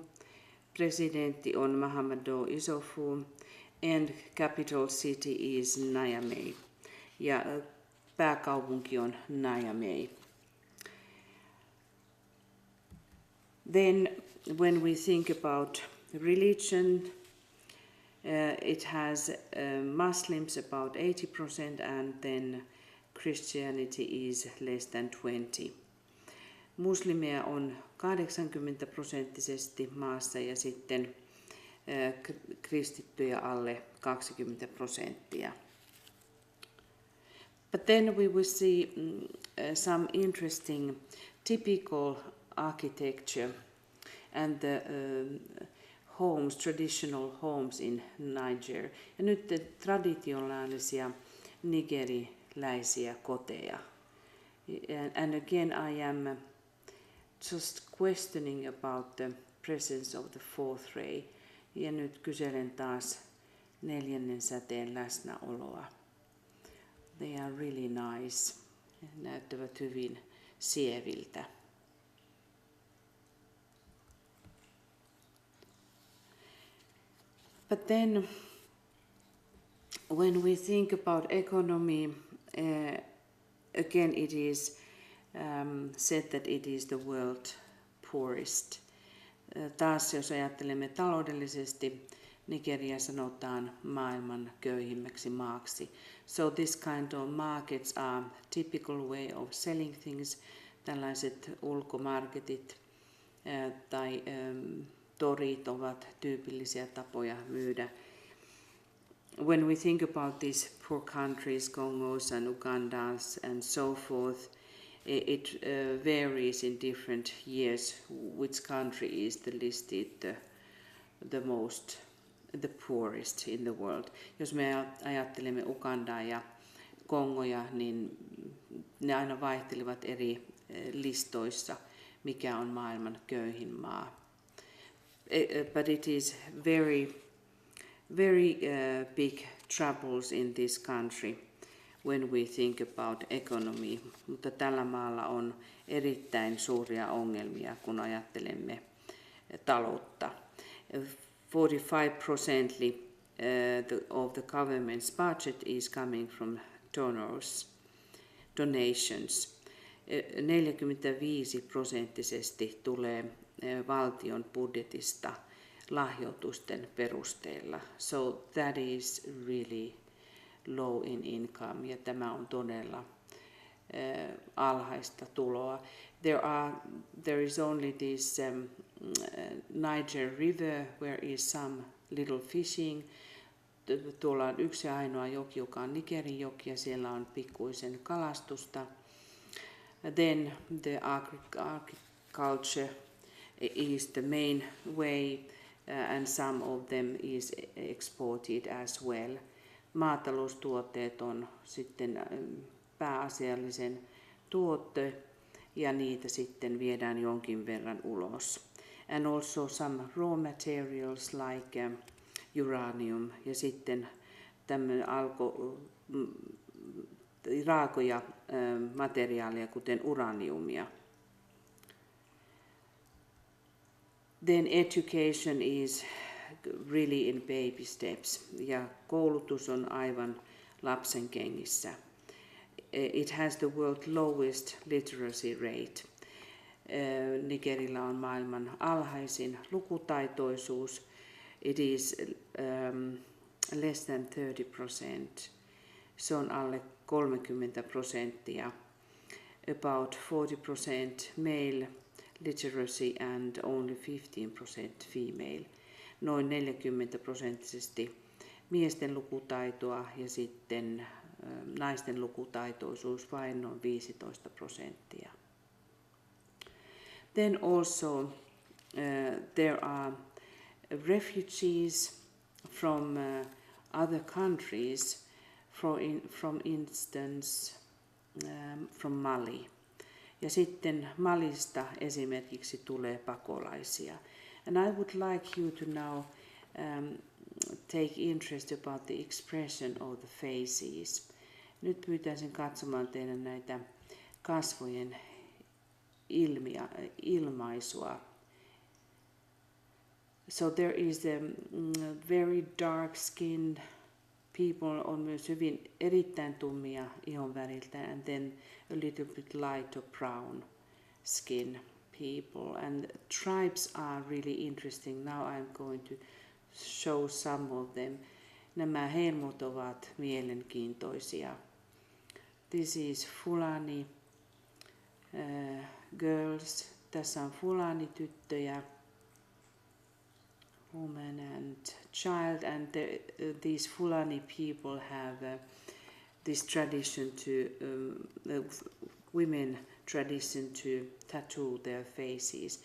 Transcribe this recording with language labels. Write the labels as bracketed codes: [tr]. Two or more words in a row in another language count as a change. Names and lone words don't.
[fi] Presidentti on Mahamadou Issoufou, [en] and capital city is Niamey. [fi] Ja pääkaupunki on Niamey. [en] Then when we think about religion, it has Muslims about 80% and then Christianity is less than 20%. [fi] Muslimeja on 80% maassa ja sitten kristittyjä alle 20%. [en] But then we will see some interesting typical architecture and the homes, traditional homes in Niger. [fi] Ja nyt traditionaalisia nigeriläisiä koteja. [en] And again I am just questioning about the presence of the fourth ray. [fi] Ja nyt kyselen taas neljännen säteen läsnäoloa. [en] They are really nice. [fi] Näyttävät hyvin sieviltä. [en] But then when we think about economy, again it is said that it is the world poorest. [fi] Taas jos ajattelemme taloudellisesti, Nigeria sanotaan maailman köyhimmäksi maaksi. [en] So this kind of markets are typical way of selling things. [fi] Tällaiset ulkomarketit tai torit ovat tyypillisiä tapoja myydä. [en] When we think about these poor countries, Congos and Ugandas and so forth, it varies in different years which country is listed the poorest in the world. [fi] Jos me ajattelemme Ugandaa ja Kongoja, niin ne aina vaihtelevat eri listoissa, mikä on maailman köyhin maa. [en] But it is very big troubles in this country when we think about economy. [fi] Mutta tällä maalla on erittäin suuria ongelmia, kun ajattelemme taloutta. [en] 45% of the government's budget is coming from donations. [fi] 45% tulee valtion budjetista lahjoitusten perusteella. [en] So that is really low in income [fi] ja tämä on todella alhaista tuloa. [en] There is only this Niger River where is some little fishing. [fi] Tuolla on yksi ainoa joki, joka on Nigerin joki ja siellä on pikkuisen kalastusta. [en] Then the agriculture is the main way and some of them is exported as well. [fi] Maataloustuotteet on sitten pääasiallisen tuote ja niitä sitten viedään jonkin verran ulos. [en] And also some raw materials like uranium [fi] ja sitten tämmöinen raakoja materiaaleja kuten uraniumia. [en] Then education is really in baby steps [fi] ja koulutus on aivan lapsen kengissä. [en] It has the world lowest literacy rate. [fi] Nigerillä on maailman alhaisin lukutaitoisuus. [en] It is less than 30%. [fi] Se on alle 30%. [en] About 40% male literacy and only 15% female. [fi] Noin 40% miesten lukutaitoa ja sitten naisten lukutaitoisuus vain noin 15%. [en] Then also there are refugees from other countries, from instance from Mali. [fi] Ja sitten Malista esimerkiksi tulee pakolaisia. [en] And I would like you to now take interest about the expression of the faces. [fi] Nyt pyytäisin katsomaan teidän näitä kasvojen ilmaisua. [en] So there is very dark skinned people [fi] on myös hyvin erittäin tummia ihonväriltä, [en] and then a little bit lighter brown skin people. And tribes are really interesting. Now I'm going to show some of them. [fi] Nämä helmut ovat mielenkiintoisia. [en] This is Fulani girls. [fi] Tässä on Fulani tyttöjä. [en] Woman and child, and these Fulani people have this tradition to women tradition to tattoo their faces.